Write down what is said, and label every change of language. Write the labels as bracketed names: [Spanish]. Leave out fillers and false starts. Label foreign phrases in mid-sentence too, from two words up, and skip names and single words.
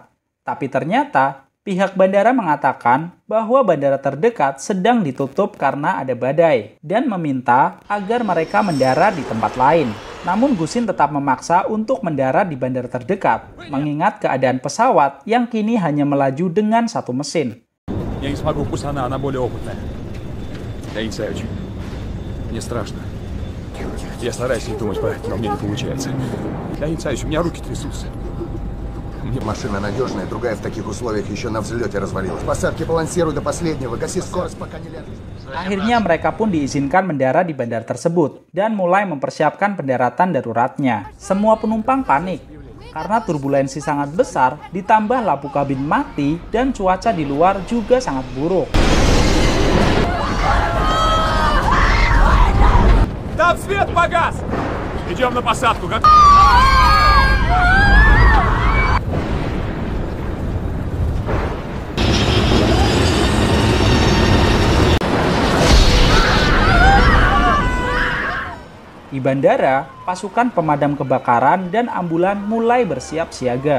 [Indonesian] Tapi ternyata pihak bandara mengatakan bahwa bandara terdekat sedang ditutup karena ada badai dan meminta agar mereka mendarat di tempat lain. Namun Gusin tetap memaksa untuk mendarat di bandara terdekat, mengingat keadaan pesawat yang kini hanya melaju dengan satu mesin. [Russian] Я не смогу, пусть она более опытная. Я не знаю, мне страшно. Я стараюсь не думать про это, но мне не получается. Я не знаю, у меня руки трясутся. Машина надежная, другая в таких условиях еще на взлете развалилась. Посадки балансируй до последнего, гаси скорость, пока не ляжешь. [Indonesian] Akhirnya mereka pun diizinkan mendarat di bandara tersebut dan mulai mempersiapkan pendaratan daruratnya. Semua penumpang panik karena turbulensi sangat besar, ditambah lampu kabin mati dan cuaca di luar juga sangat buruk. [Russian] Там свет погас! Идем на посадку, как... [Indonesian] Di bandara, pasukan pemadam kebakaran dan ambulan mulai bersiap siaga.